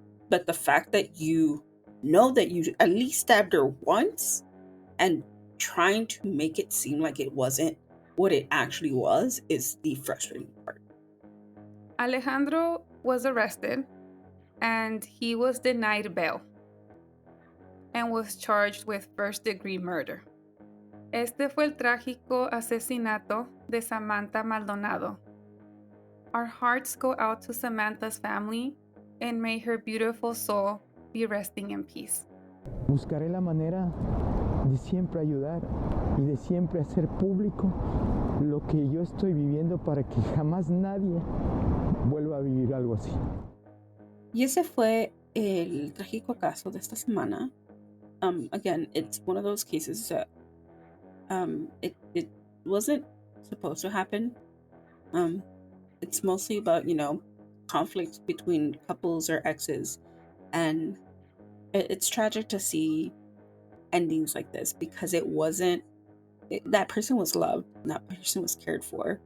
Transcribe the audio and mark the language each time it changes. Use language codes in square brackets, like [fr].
[en] But the fact that you know that you at least stabbed her once and trying to make it seem like it wasn't what it actually was is the frustrating part. Alejandro was arrested and he was denied bail and was charged with first-degree murder. [es] Este fue el trágico asesinato de Samantha Maldonado. [en] Our hearts go out to Samantha's family, and may her beautiful soul be resting in peace. [es] Buscaré la manera de siempre ayudar y de siempre hacer público lo que yo estoy viviendo para que jamás nadie vuelva a vivir algo así. Y ese fue el trágico caso de esta semana. [en] Again, it's one of those cases that it wasn't supposed to happen. It's mostly about, conflicts between couples or exes, and it's tragic to see endings like this, because that person was loved, that person was cared for,